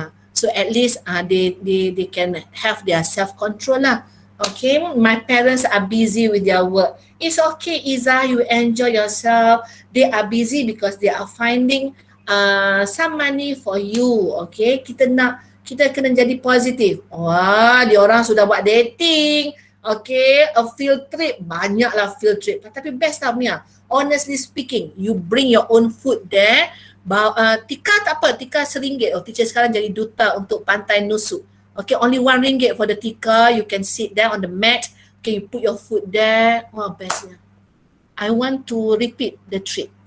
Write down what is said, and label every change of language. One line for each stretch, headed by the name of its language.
English: So at least they can have their self-control lah. Okay, my parents are busy with their work. It's okay, Iza, you enjoy yourself. They are busy because they are finding some money for you.
Malay: Okay, kita kena jadi positif. Wah, dia orang sudah buat dating.
English: Okay, a field trip.
Malay: Banyaklah
English: field trip.
Malay: Tapi best tau
English: Mia. Honestly speaking, you bring your own food there.
Malay: Tikar tak apa, tikar RM1. Oh, teacher sekarang jadi duta untuk Pantai Nusu.
English: Okay, only RM1 for the tikar. You can sit there on the mat. Okay, you put your food there.
Malay: Wah, bestnya.
English: I want to repeat the trip.